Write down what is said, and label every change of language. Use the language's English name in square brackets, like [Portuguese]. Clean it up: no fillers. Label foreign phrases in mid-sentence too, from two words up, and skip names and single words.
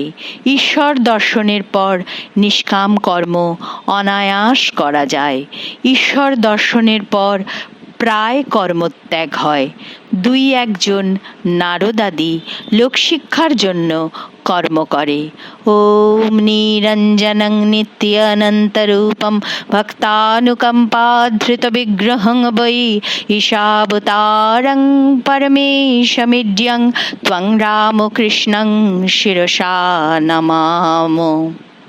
[Bangla] ঈশ্বর দর্শনের পর নিষ্কাম কর্ম অনায়াস করা যায়। ঈশ্বর দর্শনের পর প্রায় কর্মত্যাগ হয়। 2-1 নারদাদি লোকশিক্ষার জন্য কর্ম করে। [Sanskrit] ওম নিরঞ্জনং নিত্যানন্তরূপম ভক্তানুকম্পাধৃত বিগ্রহং বৈ ঈশাবতারং পরমেশমিড্যং ত্বং রামকৃষ্ণং শিরসা নমামো।